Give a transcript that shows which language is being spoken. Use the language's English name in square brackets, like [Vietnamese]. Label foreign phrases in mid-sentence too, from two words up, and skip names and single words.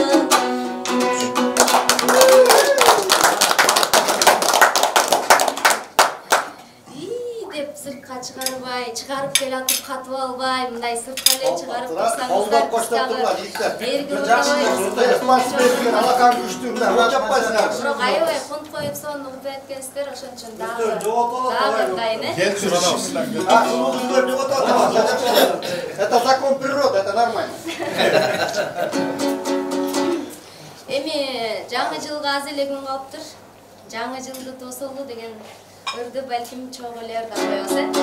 [Kyrgyz] чыгарып келатып катып албай мындай сыртка эле чыгарып турсаңыздар бирок аябай кунт коюп сонун угуп эткенсиздер ошон үчүн дагы ырдайын [Russian] Это закон природы, это нормально. [Kyrgyz] Эми жаңы жылга аз эле күн калыптыр. Жаңы жылды тосолу деген ырды балким чоң эле ырдап коебуз